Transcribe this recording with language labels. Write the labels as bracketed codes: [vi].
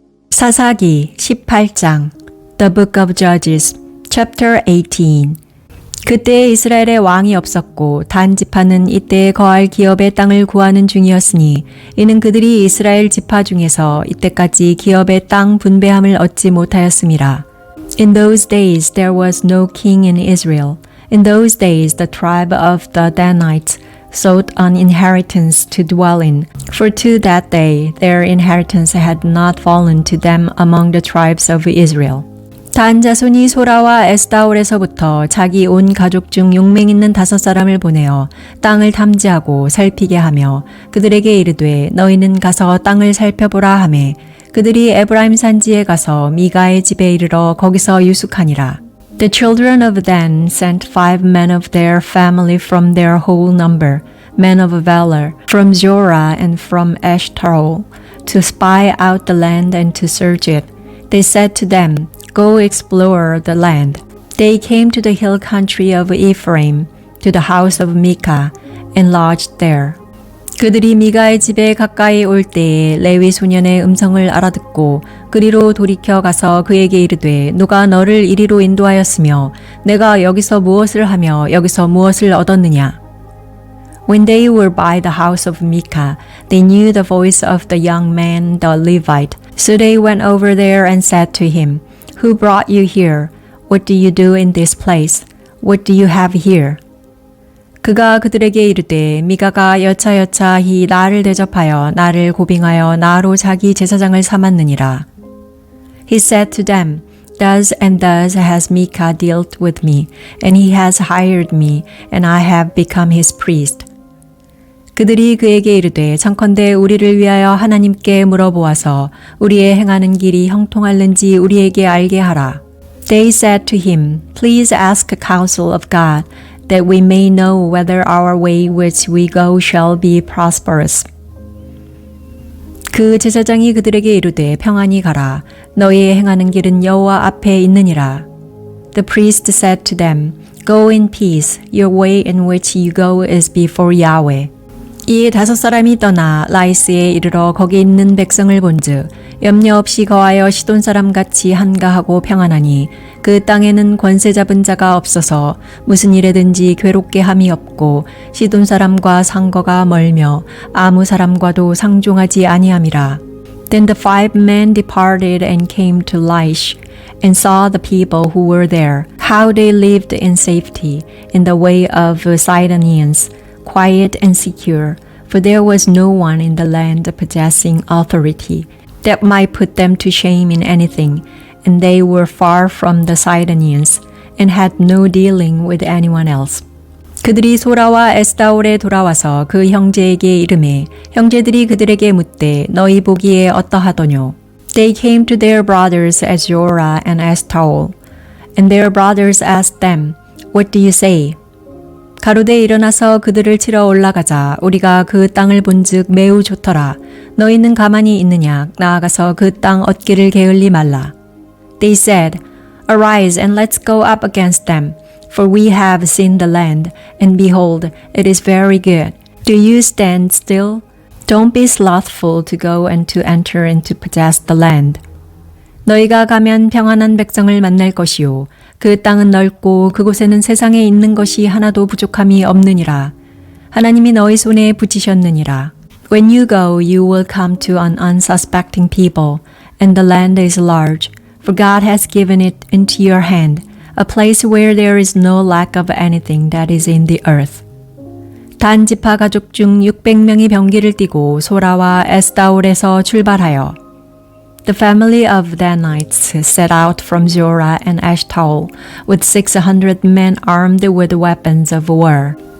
[ko] 사사기 18장 [en] The Book of Judges, Chapter 18. [ko] 그때 이스라엘에 왕이 없었고 단 지파는 이때 거할 기업의 땅을 구하는 중이었으니 이는 그들이 이스라엘 지파 중에서 이때까지 기업의 땅 분배함을 얻지 못하였음이라. [en] In those days there was no king in Israel. In those days the tribe of the Danites sought an inheritance to dwell in, for to that day their inheritance had not fallen to them among the tribes of Israel. [ko] 단 자손이 소라와 에스다올에서부터 자기 온 가족 중 용맹 있는 5사람을 보내어 땅을 탐지하고 살피게 하며 그들에게 이르되 너희는 가서 땅을 살펴보라 하매 그들이 에브라임 산지에 가서 미가의 집에 이르러 거기서 유숙하니라. [en] The children of Dan sent 5 men of their family from their whole number, men of valor, from Zorah and from Eshtaol, to spy out the land and to search it. They said to them, Go explore the land. They came to the hill country of Ephraim, to the house of Micah, and lodged there. [ko] 그들이 미가의 집에 가까이 올 때에 레위 소년의 음성을 알아듣고 그리로 돌이켜 가서 그에게 이르되 누가 너를 이리로 인도하였으며 내가 여기서 무엇을 하며 여기서 무엇을 얻었느냐. [en] When they were by the house of Micah, they knew the voice of the young man the Levite. So they went over there and said to him, Who brought you here? What do you do in this place? What do you have here? [ko] 그가 그들에게 이르되 미가가 여차여차히 나를 대접하여 나를 고빙하여 나로 자기 제사장을 삼았느니라. [en] He said to them, Thus and thus has Micah dealt with me, and he has hired me, and I have become his priest. [ko] 그들이 그에게 이르되 청컨대 우리를 위하여 하나님께 물어보아서 우리의 행하는 길이 형통할는지 우리에게 알게 하라. [en] They said to him, Please ask counsel of God, that we may know whether our way which we go shall be prosperous. [ko] 그 제사장이 그들에게 이르되 평안히 가라. 너희의 행하는 길은 여호와 앞에 있느니라. [en] The priest said to them, Go in peace. Your way in which you go is before Yahweh. [ko] 이 5사람이 떠나 라이스에 이르러 거기 있는 백성을 본즉 염려 없이 거하여 시돈 사람같이 한가하고 평안하니 그 땅에는 권세 잡은 자가 없어서 무슨 일에든지 괴롭게 함이 없고 시돈 사람과 상거가 멀며 아무 사람과도 상종하지 아니함이라. [en] Then the 5 men departed and came to Laish and saw the people who were there, how they lived in safety in the way of Sidonians, quiet and secure, for there was no one in the land possessing authority that might put them to shame in anything, and they were far from the Sidonians and had no dealing with anyone else. [ko] 그들이 소라와 에스다올에 돌아와서 그 형제에게 이르매 형제들이 그들에게 묻되 너희 보기에 어떠하더뇨? [en] They came to their brothers at Zorah and Eshtaol, and their brothers asked them, What do you say? [ko] 가로되 일어나서 그들을 치러 올라가자. 우리가 그 땅을 본즉 매우 좋더라. 너희는 가만히 있느냐? 나아가서 그 땅 얻기를 게을리 말라. [en] They said, Arise and let's go up against them, for we have seen the land, and behold, it is very good. Do you stand still? Don't be slothful to go and to enter and to possess the land. [ko] 너희가 가면 평안한 백성을 만날 것이요. 그 땅은 넓고 그곳에는 세상에 있는 것이 하나도 부족함이 없느니라. 하나님이 너희 손에 붙이셨느니라. [en] When you go, you will come to an unsuspecting people, and the land is large, for God has given it into your hand, a place where there is no lack of anything that is in the earth. [ko] 단 지파 가족 중 600명이 병기를 띠고 소라와 에스다올에서 출발하여 [en] The family of Danites set out from Zorah and Eshtaol with 600 men armed with weapons of war.